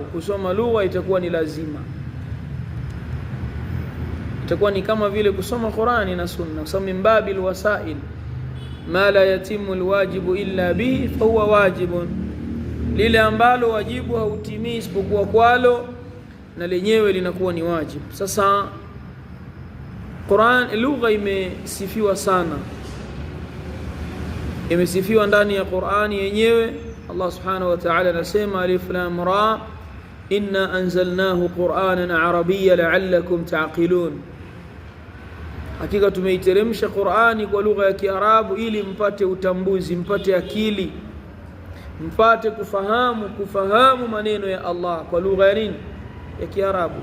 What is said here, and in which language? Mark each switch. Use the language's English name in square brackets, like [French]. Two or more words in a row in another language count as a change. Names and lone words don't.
[Swahili] Kusoma lugha itakuwa ni lazima, itakuwa ni kama vile kusoma Qur'ani na Sunna, kusoma [Arabic] من باب الوسائل, ما لا يتم الواجب إلا به فهو واجب, [Swahili] lile ambalo wajibu hautimii isipokuwa kwalo, na lenyewe linakuwa ni wajibu. Sasa Qur'an, lugha imesifiwa sana, imesifiwa ndani ya Qur'ani yenyewe. [Arabic] الله سبحانه وتعالى anasema الر إنا أنزلناه قرآنا عربيا لعلكم تعقلون, [Swahili] hakika tumeiteremsha Qur'ani kwa lugha ya Kiarabu ili mpate utambuzi, mpate akili, mpate kufahamu maneno ya Allah kwa lugha ya nini? Ya Kiarabu.